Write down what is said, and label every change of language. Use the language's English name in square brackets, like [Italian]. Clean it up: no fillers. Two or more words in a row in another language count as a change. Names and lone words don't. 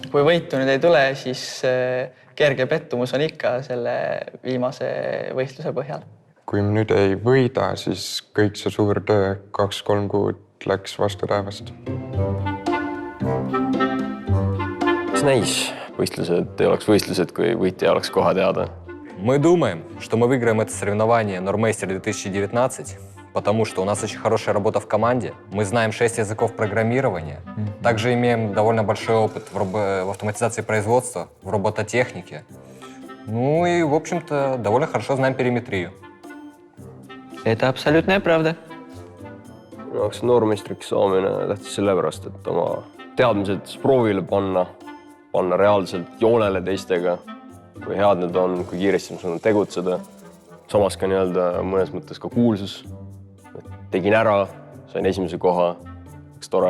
[Estonian] Kui võitu nüüd ei tule, siis kerge pettumus on ikka selle viimase võistluse põhjal. Kui nüüd ei võida, siis kõik see suur töö 2-3 kuud läks vastu taevast. Mis näis? Võistlused ei oleks võistlused, kui võitja oleks koha teada. [Russian] Мы думаем, что мы выиграем это соревнование Нормейстер 2019, потому что у нас очень хорошая работа в команде. Мы знаем 6 языков программирования. Также имеем довольно большой опыт в автоматизации производства, в робототехнике. Ну и, в общем-то, довольно хорошо знаем периметрию. Это абсолютная правда. [Estonian] Minu jaoks noormeistriks saamine tähtis sellepärast, et oma teadmised proovile panna reaalselt joonele teistega, kui head need on, kui kiiresti ma saan tegutseda. Samas ka mõnes mõttes ka kuulsus. Tegin ära, sain esimese koha, läks tore.